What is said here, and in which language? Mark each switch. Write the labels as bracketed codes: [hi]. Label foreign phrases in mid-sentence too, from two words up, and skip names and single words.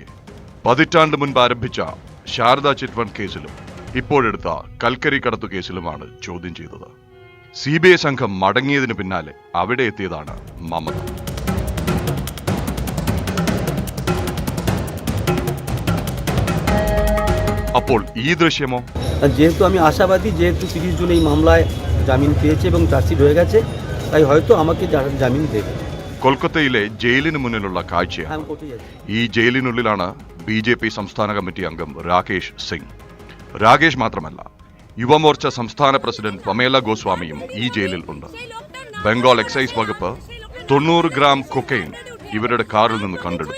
[ml] 10 പതിറ്റാണ്ട് മുൻപ് ആരംഭിച്ച ശാരദാ ചിറ്റ് ഫണ്ട് കേസിലും ഇപ്പോഴെടുത്ത കൽക്കരി കടത്തു കേസിലുമാണ് ചോദ്യം ചെയ്തത്. CBI സംഘം മടങ്ങിയതിന് പിന്നാലെ അവിടെ എത്തിയതാണ് മമത. അപ്പോൾ ഈ ദൃശ്യമോ? [bn] যেহেতু আমি আশাবাদী, যেহেতু 30 জন এই মামলায় জামিন পেয়েছে এবং চার্জশিট হয়ে গেছে, তাই হয়তো আমাকে জামিন দেবে. [ml] കൊൽക്കത്തയിലെ ജയിലിന് മുന്നിലുള്ള കാഴ്ചയാണ്. ഈ ജയിലിനുള്ളിലാണ് BJP സംസ്ഥാന കമ്മിറ്റി അംഗം രാകേഷ് സിംഗ്. രാകേഷ് മാത്രമല്ല, യുവമോർച്ച സംസ്ഥാന പ്രസിഡന്റ് പമേല ഗോസ്വാമിയും ഈ ജയിലിൽ ഉണ്ട്. ബംഗാൾ എക്സൈസ് വകുപ്പ് 90 ഗ്രാം കൊക്കൈൻ ഇവരുടെ കാറിൽ നിന്ന് കണ്ടെടുത്തു.